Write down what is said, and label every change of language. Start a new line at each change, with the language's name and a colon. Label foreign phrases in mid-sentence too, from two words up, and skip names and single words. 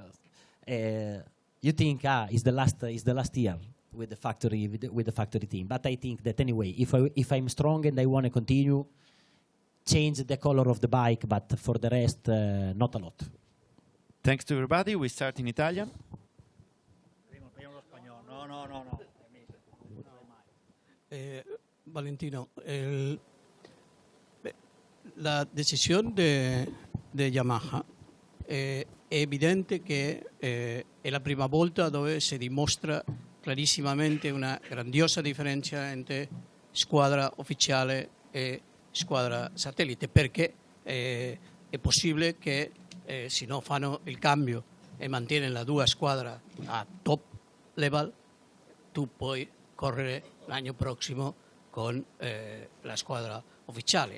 English: You think is the last year with the factory team, but I think that anyway, if I'm strong and I want to continue, change the color of the bike, but for the rest, not a lot. Thanks to everybody. We start in Italian.
Italian: Valentino,
Spanish: la decisión de
Italian: Yamaha è evidente che è la prima volta dove si dimostra clarissimamente una grandiosa differenza entre squadra ufficiale e squadra satellite, perché è possibile che se non fanno il cambio e mantienen la due squadre a top level, tu puoi correre l'anno prossimo con la squadra ufficiale.